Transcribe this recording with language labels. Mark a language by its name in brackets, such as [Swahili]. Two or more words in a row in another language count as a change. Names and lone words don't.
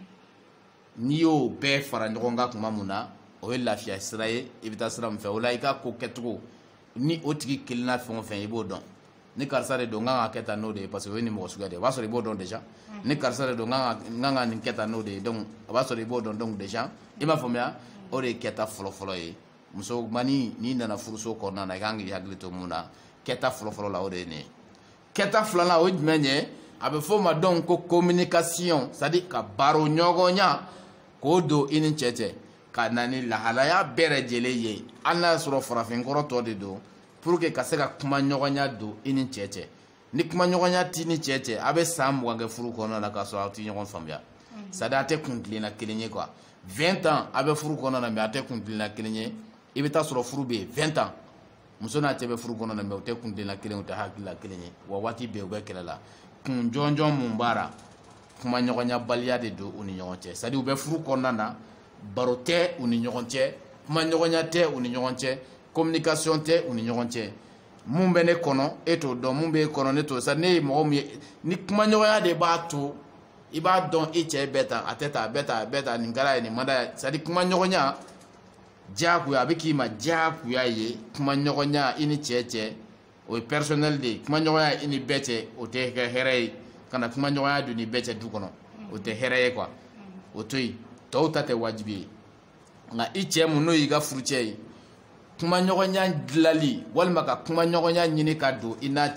[Bambara] n'i y'o bɛɛ fara ɲɔgɔn kan tuma mun na o ye lafiya sira ye i bɛ taa sira min fɛ o la i ka ko kɛcogo ni o tigi kelenna fɛn o fɛn i b'o dɔn ni karisa de don n kan ka kɛ tan n'o de ye [French] parce que [Bambara] o ye nin mɔgɔ suguya de ye o b'a sɔrɔ i b'o dɔn déjà ni karisa de don n kan ka nin kɛ tan n'o de ye donc o b'a sɔrɔ i b'o dɔn [French] donc déjà [Bambara] i m'a faamuya o de ye kɛta fɔlɔ ye muso mani n'i nana furuso kɔnɔna na i kan k'i hakili to mun na kɛta fɔlɔ la o de ye nin ye kɛta filanan o jumɛn ye a bɛ fɔ o ma donc ko communication [French] c'est à dire [Bambara] ka baro ɲɔgɔnya k'o don i ni cɛ cɛ ka na ni lahalaya bɛɛ lajɛlen ye hali n'a y'a sɔrɔ farafinkɔrɔ tɔ de don [French] pour que [Bambara] ka se ka kuma ɲɔgɔnya don i ni cɛ cɛ ni kuma ɲɔgɔnya t'i ni cɛ cɛ a bɛ san 20 kɛ furu kɔnɔna na k'a sɔrɔ aw tɛ ɲɔgɔn faamuya [French] c'est à dire [Bambara] a tɛ kun tilenna kelen ye quoi 20 ans a bɛ furu kɔnɔna na mais a tɛ kun tilenna kelen ye i bɛ taa sɔrɔ furu bɛ yen 20 ans muso n'a cɛ bɛ furu kɔnɔna na mais u tɛ kun tilenna kelen u tɛ hakilila kelen ye wa waati bɛɛ u bɛ kɛlɛ la kun jɔnjɔn mun b'a la kuma ɲɔgɔnya baliya de don u ni ɲɔgɔn cɛ [French] c'est à dire [Bambara] u bɛ furu kɔnɔna na baro tɛ u ni ɲɔgɔn cɛ kuma ɲɔgɔnya tɛ u ni ɲɔgɔn cɛ communication tɛ u ni ɲɔgɔn cɛ mun bɛ ne kɔnɔ e t'o dɔn mun b'e kɔnɔ ne t'o sa ne ye mɔgɔ min ye ni kuma ɲɔgɔnya de b'a to i b'a dɔn i cɛ bɛɛ tan a tɛ tan a bɛɛ tan a bɛɛ tan nin kɛra ye nin man d'a ye [French] c'est à dire [Bambara] kuma ɲɔgɔnya diyagoya a bɛ k'i ma diyagoya ye kuma ɲɔgɔnya i ni cɛ cɛ o ye personnel de ye kuma ɲɔgɔnya i ni bɛɛ cɛ o tɛ kɛ hɛrɛ ye ka na kuma ɲɔgɔnya don ni bɛɛ cɛ du kɔnɔ o tɛ hɛrɛ ye quoi o to yen tɔw ta tɛ wajibi ye nka i cɛ mun n'o y'i ka furucɛ ye kuma ɲɔgɔnya dilali walima ka kuma ɲɔgɔnya ɲini ka don i n'a